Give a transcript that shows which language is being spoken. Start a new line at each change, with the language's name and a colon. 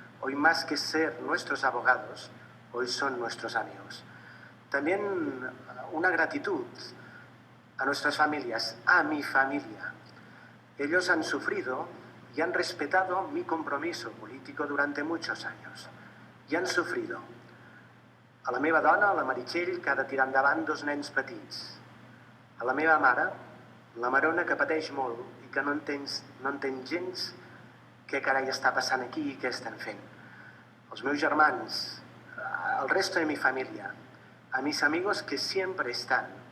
Spanish: Hoy, más que ser nuestros abogados, hoy son nuestros amigos. También una gratitud a nuestras familias, a mi familia. Ellos han sufrido y han respetado mi compromiso político durante muchos años.
Catalan: I han sofrido. A la meva dona, a la Meritxell, que ha de tirar endavant 2 nens petits. A la meva mare, la Marona, que pateix molt i que no entén gens què carai està passant aquí i què estan fent. Els meus germans,
Spanish: al resto de mi familia, a mis amigos que siempre están.